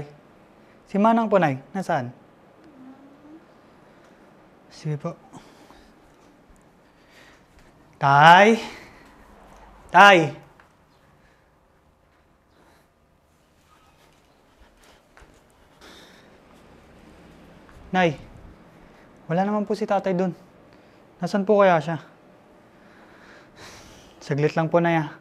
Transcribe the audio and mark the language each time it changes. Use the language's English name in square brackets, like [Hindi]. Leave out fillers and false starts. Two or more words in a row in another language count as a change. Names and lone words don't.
[Filipino] Si Manang po, Nay? Nasaan? Sige po. Tay! Tay! Nay, wala naman po si tatay dun. Nasaan po kaya siya? Saglit lang po, Nay ah.